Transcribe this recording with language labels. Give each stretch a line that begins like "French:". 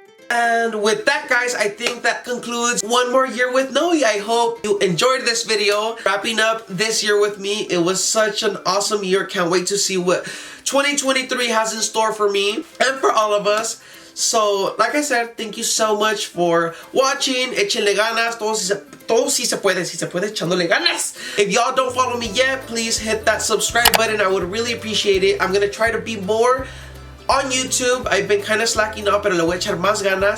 English: And with that, guys, I think that concludes One More Year with Noe. I hope you enjoyed this video, wrapping up this year with me. It was such an awesome year. Can't wait to see what 2023 has in store for me and for all of us. So, like I said, thank you so much for watching.
Spanish: Échenle ganas. Todo si se puede, echándole ganas.
English: If y'all don't follow me yet, please hit that subscribe button. I would really appreciate it. I'm gonna try to be more on YouTube. I've been kind of slacking up,
Spanish: pero le voy a echar más ganas.